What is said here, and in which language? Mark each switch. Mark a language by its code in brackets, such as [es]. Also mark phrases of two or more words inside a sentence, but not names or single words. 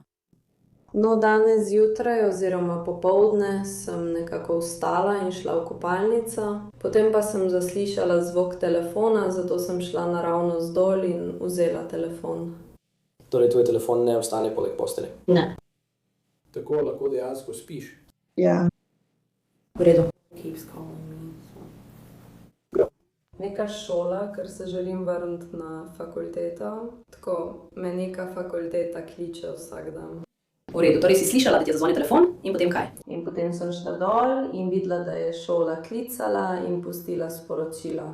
[sl] No, danes zjutraj oziroma popoldne sem nekako vstala in šla v kopalnico. Potem pa sem zaslišala zvok telefona, zato sem šla naravnost dol in vzela telefon. Torej, tvoj telefon ne ostane poleg postelje? Ne. Tako lahko dejansko spiš? Ja. V redu. [en] Keeps calling me. [sl] Neka šola, ker se želim vrniti na fakulteto. Tako me neka fakulteta kliče vsak dan. V redu, torej si slišala, da ti je zazvonil telefon in potem kaj? In potem sem šla dol in videla, da je šola klicala in pustila sporočilo.